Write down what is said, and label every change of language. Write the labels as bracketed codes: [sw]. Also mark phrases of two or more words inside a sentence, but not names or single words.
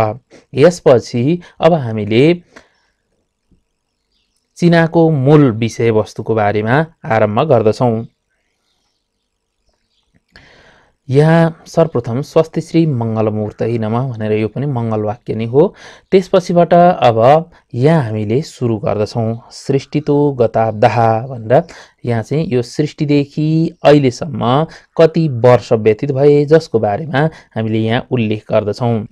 [ne] यसपछि अब हामीले चिनाको मूल विषयवस्तुको बारेमा आरम्भ गर्दछौँ। यहाँ सर्वप्रथम [sa] स्वस्ति श्री मङ्गलमूर्तये नमः [ne] भनेर यो पनि मङ्गल वाक्य नै हो। त्यसपछिबाट अब यहाँ हामीले सुरु गर्दछौँ [sa] सृष्टितो गताब्दः [ne] भनेर। यहाँ चाहिँ यो सृष्टिदेखि अहिलेसम्म कति वर्ष व्यतीत भए जसको बारेमा हामीले यहाँ उल्लेख गर्दछौँ।